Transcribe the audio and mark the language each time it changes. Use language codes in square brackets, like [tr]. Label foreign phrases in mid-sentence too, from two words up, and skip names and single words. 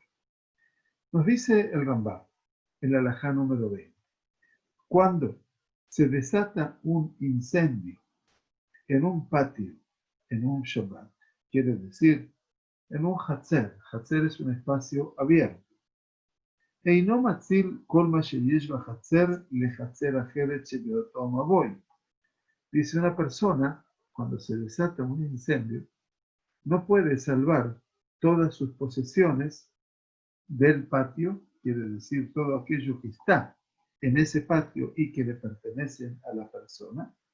[es] Nos dice el Rambam, en la halajá número 20, cuando se desata un incendio en un patio, en un Shabbat, quiere decir, en un Hatzer. Hatzer es un espacio abierto. [he] אינו מציל כל מה שיש בחצר לחצר אחרת שבאותו מבוי. [es] Dice, una persona, cuando se desata un incendio, no puede salvar todas sus posesiones del patio, quiere decir todo aquello que está en ese patio y que le pertenecen a la persona.